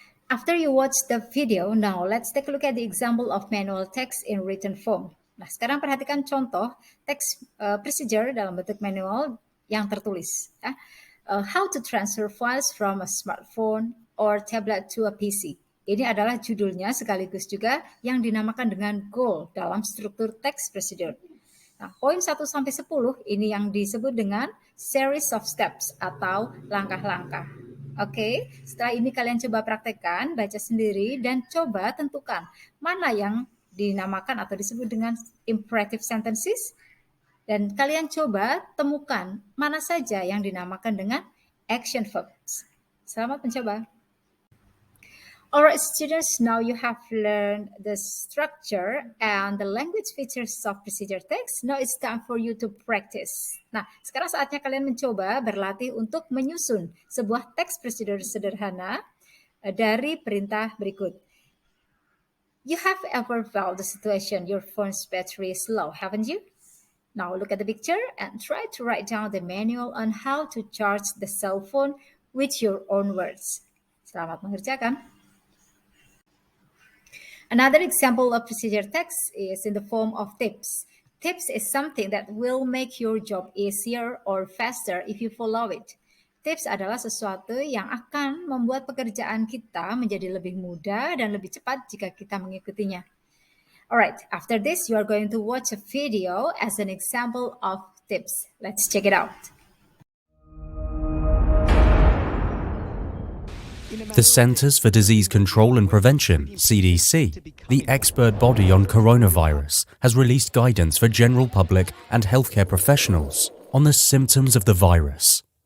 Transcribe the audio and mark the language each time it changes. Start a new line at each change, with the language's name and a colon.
English: After you watch the video, now let's take a look at the example of manual text in written form.
Indonesian: Nah, sekarang perhatikan contoh teks procedure dalam bentuk manual yang tertulis. Ya.
English: How to transfer files from a smartphone or tablet to a PC.
Indonesian: Ini adalah judulnya sekaligus juga yang dinamakan dengan goal dalam struktur text procedure. Nah, poin 1-10 ini yang disebut dengan series of steps atau langkah-langkah. Oke, setelah ini kalian coba praktekkan, baca sendiri, dan coba tentukan mana yang dinamakan atau disebut dengan imperative sentences, dan kalian coba temukan mana saja yang dinamakan dengan action verbs. Selamat mencoba.
English: Alright students, now you have learned the structure and the language features of procedure text. Now it's time for you to practice.
Indonesian: Nah, sekarang saatnya kalian mencoba berlatih untuk menyusun sebuah text procedure sederhana dari perintah berikut.
English: You have ever felt the situation your phone's battery is low, haven't you? Now look at the picture and try to write down the manual on how to charge the cell phone with your own words.
Indonesian: Selamat mengerjakan.
English: Another example of procedure text is in the form of tips. Tips is something that will make your job easier or faster if you follow it.
Indonesian: Tips adalah sesuatu yang akan membuat pekerjaan kita menjadi lebih mudah dan lebih cepat jika kita mengikutinya.
English: Alright, after this you are going to watch a video as an example of tips. Let's check it out. The Centers for Disease Control and Prevention, CDC, the expert body on coronavirus, has released guidance for general public and healthcare professionals on the symptoms of the virus.